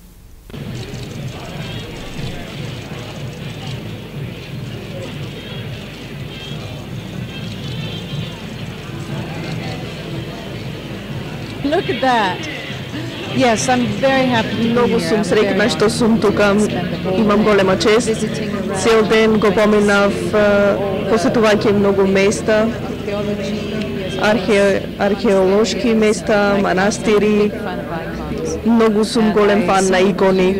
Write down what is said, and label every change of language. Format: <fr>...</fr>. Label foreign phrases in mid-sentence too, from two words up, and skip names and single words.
<en>Look at that. Yes, I'm very happy to be here.</en> <mk>Многу сум среќна што сум тука. Имам голема чест. Цел ден го поминав посетувајќи многу места, археолошки места, манастири. Многу сум голем фан на икони.</mk>